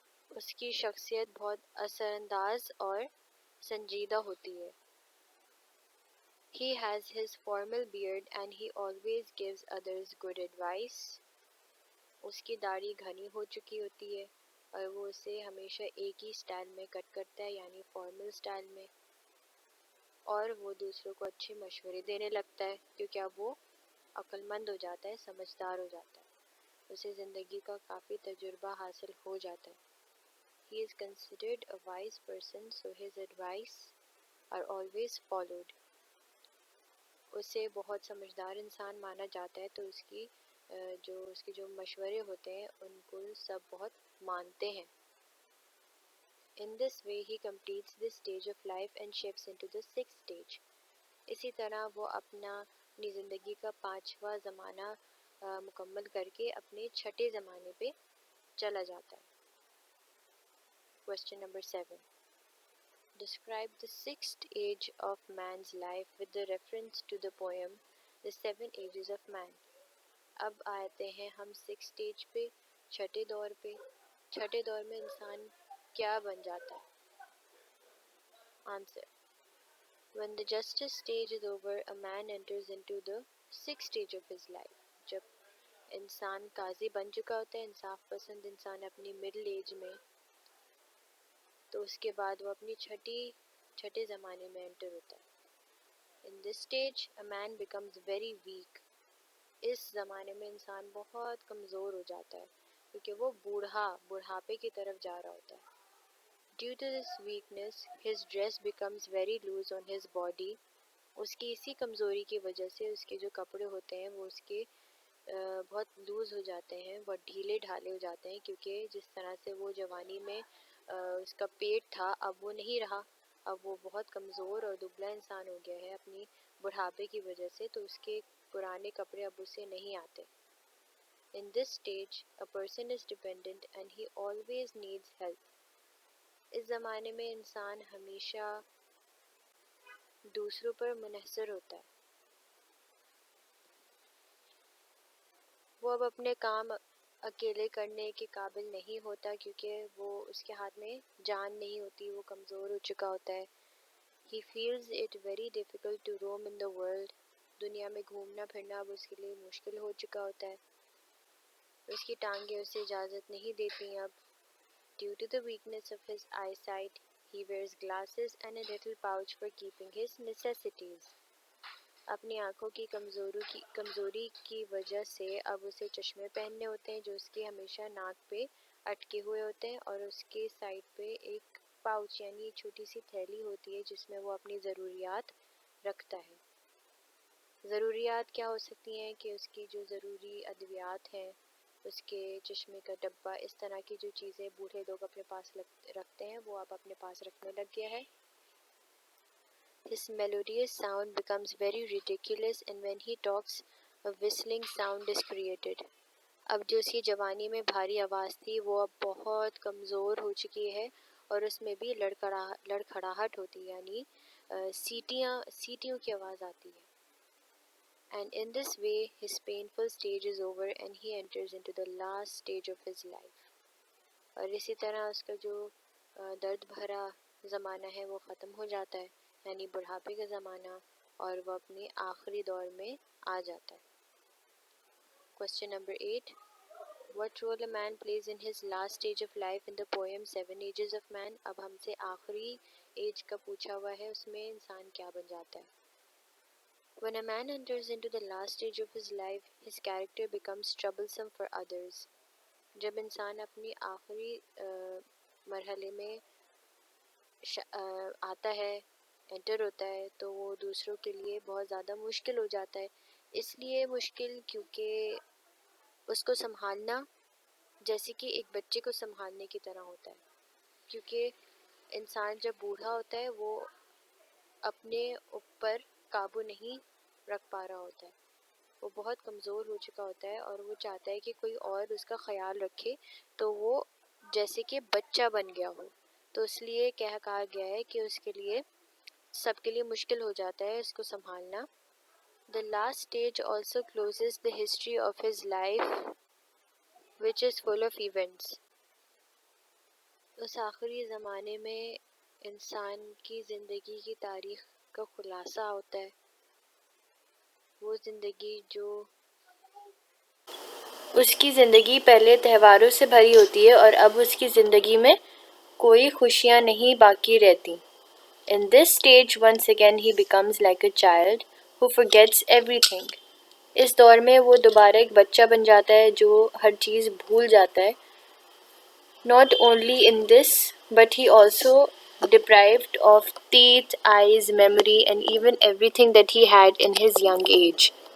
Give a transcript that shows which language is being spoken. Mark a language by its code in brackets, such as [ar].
[ur] اس کی شخصیت بہت اثر انداز اور سنجیدہ ہوتی ہے. [en] He has his formal beard and he always gives others good advice. [ur] اس کی داڑھی گھنی ہو چکی ہوتی ہے اور وہ اسے ہمیشہ ایک ہی سٹائل میں کٹ کرتا ہے یعنی فارمل سٹائل میں, اور وہ دوسروں کو اچھے مشورے دینے لگتا ہے کیونکہ اب وہ عقل مند ہو جاتا ہے, سمجھدار ہو جاتا ہے, اسے زندگی کا کافی تجربہ حاصل ہو جاتا ہے. [en] He is considered a wise person, so his advice are always followed. [ur] اسے بہت سمجھدار انسان مانا جاتا ہے تو اس کے جو مشورے ہوتے ہیں ان کو سب بہت مانتے ہیں. [en] In this way he completes this stage of life and shifts into the 6th stage. [ur] اسی طرح وہ اپنی زندگی کا 5واں زمانہ مکمل کر کے اپنے 6ٹھے زمانے پہ چلا جاتا ہے. [en] Question number 7. Describe the 6th age of man's life with the reference to the poem The 7 Ages of Man. [ur] اب آتے ہیں ہم [en] 6th stage [ur] پہ, 6ٹھے دور پہ. 6ٹھے دور میں انسان کیا بن جاتا ہے؟ [en] Answer. When the justice stage is over, a man enters into the 6th stage of his life. [ur] جب انسان قاضی بن چکا ہوتا ہے, انصاف پسند انسان اپنی مڈل ایج میں, تو اس کے بعد وہ اپنی چھٹے زمانے میں انٹر ہوتا ہے. [en] In this stage, a man becomes very weak. [ur] اس زمانے میں انسان بہت کمزور ہو جاتا ہے کیونکہ وہ بڑھاپے کی طرف جا رہا ہوتا ہے. [en] Due to this weakness, his dress becomes very loose on his body. [ur] اس کی اسی کمزوری کی وجہ سے اس کے جو کپڑے ہوتے ہیں وہ اس کے بہت لوز ہو جاتے ہیں، بہت ڈھیلے ڈھالے ہو جاتے ہیں، کیونکہ جس طرح سے وہ جوانی میں اس کا پیٹ تھا اب وہ نہیں رہا، اب وہ بہت کمزور اور دبلا انسان ہو گیا ہے اپنی بڑھاپے کی وجہ سے، تو اس کے پرانے کپڑے اب اسے نہیں آتے. [en] In this stage, a person is dependent and he always needs help. [ur] اس زمانے میں انسان ہمیشہ دوسروں پر منحصر ہوتا ہے. وہ اب اپنے کام اکیلے کرنے کے قابل نہیں ہوتا کیونکہ وہ اس کے ہاتھ میں جان نہیں ہوتی، وہ کمزور ہو چکا ہوتا ہے. [en] He feels it very difficult to roam in the world. [ur] دنیا میں گھومنا پھرنا اب اس کے لیے مشکل ہو چکا ہوتا ہے. اس کی ٹانگیں اسے اجازت نہیں دیتی اب. [en] Due to the weakness of his eyesight, he wears glasses and a little pouch for keeping his necessities. [ur] اپنی آنکھوں کی کمزوری کی وجہ سے اب اسے چشمے پہننے ہوتے ہیں جو اس کے ہمیشہ ناک پہ اٹکے ہوئے ہوتے ہیں، اور اس کے سائڈ پہ ایک پاؤچ یعنی چھوٹی سی تھیلی ہوتی ہے جس میں وہ اپنی ضروریات رکھتا ہے. ضروریات کیا ہو سکتی ہیں کہ اس کی جو ضروری ادویات ہیں، اس کے چشمے کا ڈبہ، اس طرح کی جو چیزیں بوڑھے لوگ اپنے پاس رکھتے ہیں وہ اب اپنے پاس رکھنے لگ گیا ہے. [en] His melodious sound becomes very ridiculous and when he talks, a whistling sound is created. [ur] اب جو اس کی جوانی میں بھاری آواز تھی وہ اب بہت کمزور ہو چکی ہے اور اس میں بھی لڑکھڑاہٹ ہوتی ہے، یعنی سیٹیوں کی آواز آتی ہے. [en] And in this way, his painful stage is over and he enters into the last stage of his life. [ur] اور اسی طرح اس کا جو درد بھرا زمانہ ہے وہ ختم ہو جاتا ہے، یعنی بڑھاپے کا زمانہ، اور وہ اپنے آخری دور میں آ جاتا ہے. [en] Question number 8. What role a man plays in his last stage of life in the poem Seven Ages of Man? [ur] اب ہم سے آخری ایج کا پوچھا ہوا ہے، اس میں انسان کیا بن جاتا ہے. [en] When a man enters into the last stage of his life, his character becomes troublesome for others. [ur] جب انسان اپنی آخری مرحلے میں آتا ہے، انٹر ہوتا ہے، تو وہ دوسروں کے لیے بہت زیادہ مشکل ہو جاتا ہے. اس لیے مشکل کیونکہ اس کو سنبھالنا جیسے کہ ایک بچے کو سنبھالنے کی طرح ہوتا ہے، کیونکہ انسان جب بوڑھا ہوتا ہے وہ اپنے اوپر قابو نہیں رکھ پا رہا ہوتا ہے، وہ بہت کمزور ہو چکا ہوتا ہے اور وہ چاہتا ہے کہ کوئی اور اس کا خیال رکھے، تو وہ جیسے کہ بچہ بن گیا ہو، تو اس لیے کہا گیا ہے کہ اس کے لیے سب کے لیے مشکل ہو جاتا ہے اس کو سنبھالنا. [en] The last stage also closes the history of his life, which is full of events. [ur] اس آخری زمانے میں انسان کی زندگی کی تاریخ کا خلاصہ ہوتا ہے. وہ زندگی جو اس کی زندگی پہلے تہواروں سے بھری ہوتی ہے اور اب اس کی زندگی میں کوئی خوشیاں نہیں باقی رہتی. [en] In this stage once again he becomes like a child who forgets everything. [ur] اس دور میں وہ دوبارہ ایک بچہ بن جاتا ہے جو ہر چیز بھول جاتا ہے. [en] Not only in this, but he also deprived of teeth, eyes, memory, and even everything that he had in his young age.